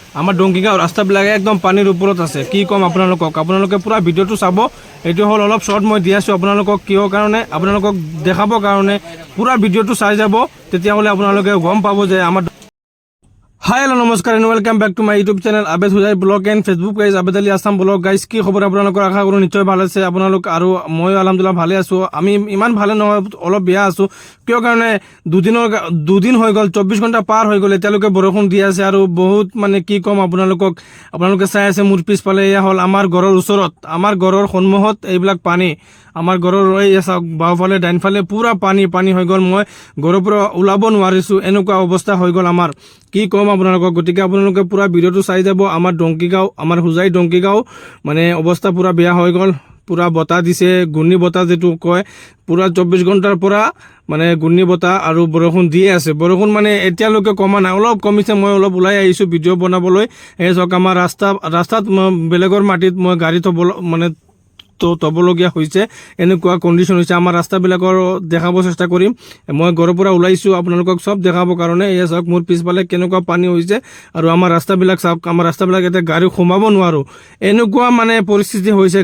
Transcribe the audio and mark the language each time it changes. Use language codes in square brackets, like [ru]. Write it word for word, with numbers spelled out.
[as] আমাৰ ডংকিগাঁৱৰ ৰাস্তাবিলাকে একদম পানীৰ ওপৰত আছে। কি ক'ম আপোনালোকক, আপোনালোকে পূৰা ভিডিঅ'টো চাব। এইটো হ'ল অলপ শ্বৰ্ট মই দি আছোঁ আপোনালোকক, কিয় কাৰণে আপোনালোকক দেখাবৰ কাৰণে। পূৰা ভিডিঅ'টো চাই যাব, তেতিয়াহ'লে আপোনালোকে গম পাব যে আমাৰ। [en] Hi hello' নমস্কাৰ and welcome back to my YouTube channel Abed Hojai blog and Facebook page Abed Ali Assam blog. [as] Guys কি খবৰ আপোনালোকৰ, আশা কৰোঁ নিশ্চয় ভাল আছে আপোনালোক। আৰু ময়ো আলহামদুলিল্লাহ ভালে আছোঁ। আমি ইমান ভালে নহয়, অলপ বেয়া আছোঁ। কিয় কাৰণে দুদিনৰ দুদিন হৈ গ'ল, চৌব্বিছ ঘণ্টা পাৰ হৈ গ'ল, এতিয়ালৈকে বৰষুণ দি আছে। আৰু বহুত মানে কি ক'ম আপোনালোকক, আপোনালোকে চাই আছে মোৰ পিছফালে। এয়া হ'ল আমাৰ ঘৰৰ ওচৰত, আমাৰ ঘৰৰ সন্মুখত এইবিলাক পানী। আমাৰ ঘৰৰ এই চাওক, বাওঁফালে ডাইনফালে পূৰা পানী পানী হৈ গ'ল। মই ঘৰৰ পৰা ওলাব নোৱাৰিছোঁ, এনেকুৱা অৱস্থা হৈ গ'ল আমাৰ। কি ক'ম আপোনালোকক, গতিকে আপোনালোকে পূৰা ভিডিঅ'টো চাই যাব। আমাৰ ডংকিগাঁও, আমাৰ হোজাই ডংকিগাঁও মানে অৱস্থা পূৰা বেয়া হৈ গ'ল। পূৰা বতাহ দিছে, ঘূৰ্ণী বতাহ যিটো কয়, পূৰা চৌব্বিছ ঘণ্টাৰ পৰা মানে ঘূৰ্ণী বতাহ আৰু বৰষুণ দিয়ে আছে। বৰষুণ মানে এতিয়ালৈকে কমা নাই, অলপ কমিছে। মই অলপ ওলাই আহিছোঁ ভিডিঅ' বনাবলৈ। এই চাওক আমাৰ ৰাস্তা, ৰাস্তাত বেলেগৰ মাটিত মই গাড়ী থ'ব মানে তো থ'বলগীয়া হৈছে, এনেকুৱা কণ্ডিশ্যন হৈছে। আমাৰ ৰাস্তাবিলাকৰ দেখাব চেষ্টা কৰিম। মই ঘৰৰ পৰা ওলাইছোঁ আপোনালোকক চব দেখাবৰ কাৰণে। এয়া চাওক মোৰ পিছফালে কেনেকুৱা পানী হৈছে। আৰু আমাৰ ৰাস্তাবিলাক চাওক, আমাৰ ৰাস্তাবিলাক এতিয়া গাড়ী সোমাব নোৱাৰোঁ, এনেকুৱা মানে পৰিস্থিতি হৈছে।